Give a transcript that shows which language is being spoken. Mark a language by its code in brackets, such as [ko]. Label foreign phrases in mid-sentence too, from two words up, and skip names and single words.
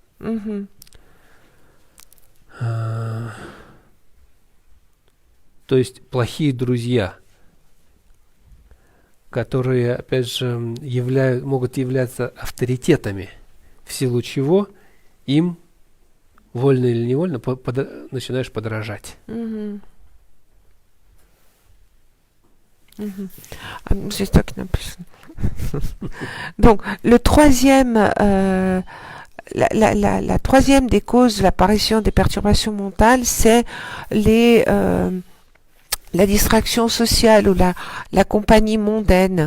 [ru] То есть плохие друзья, которые, опять же, могут являться авторитетами, в силу чего им, вольно или невольно, начинаешь подражать. [fr] C'est toi qui n'as plus. Donc, le troisième, la troisième des causes de l'apparition des perturbations mentales, c'est la distraction sociale ou la compagnie mondaine.